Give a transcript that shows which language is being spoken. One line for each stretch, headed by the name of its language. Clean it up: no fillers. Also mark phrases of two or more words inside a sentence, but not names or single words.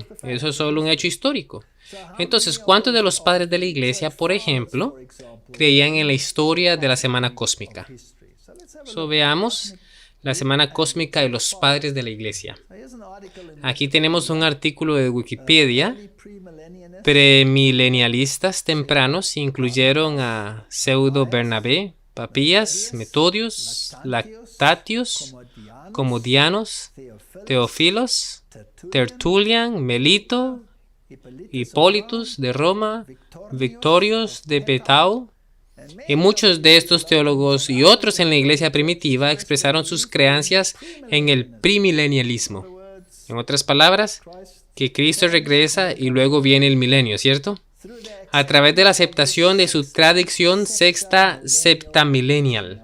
Spanish: Eso es solo un hecho histórico. Entonces, ¿cuántos de los padres de la iglesia, por ejemplo, creían en la historia de la semana cósmica? Veamos la semana cósmica y los padres de la iglesia. Aquí tenemos un artículo de Wikipedia. Premilenialistas tempranos incluyeron a Pseudo Bernabé, Papías, Metodios, Lactatius, Comodianos, Teófilos, Tertulian, Melito, Hipólitus de Roma, Victorios de Petau. Y muchos de estos teólogos y otros en la iglesia primitiva expresaron sus creencias en el premilenialismo. En otras palabras, que Cristo regresa y luego viene el milenio, ¿cierto? A través de la aceptación de su tradición sexta septamillennial.